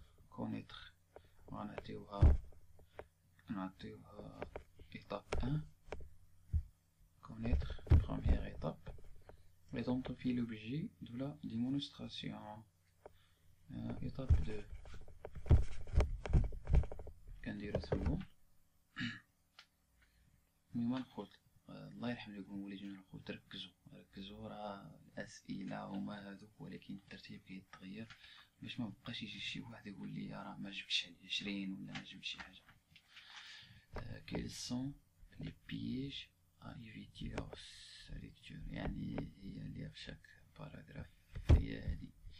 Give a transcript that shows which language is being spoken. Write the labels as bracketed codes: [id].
[fr] Connaître. On a étape 1. connaître, première étape, identifier l'objet de la démonstration. Étape 2 [ar] كنديرو ثم المهم نقول الله يرحم لكم وليدنا الخوت، ركزوا راه الاسئله هما هذوك، ولكن الترتيب كيتغير باش ما بقاش يجي شي واحد يقول لي راه ما جبتش 20 ولا ما جبتش شي حاجه. [fr] quels sont les pièges à éviter lors sa lecture، [ar] يعني هي اللي في شاك باراغراف هي هادي.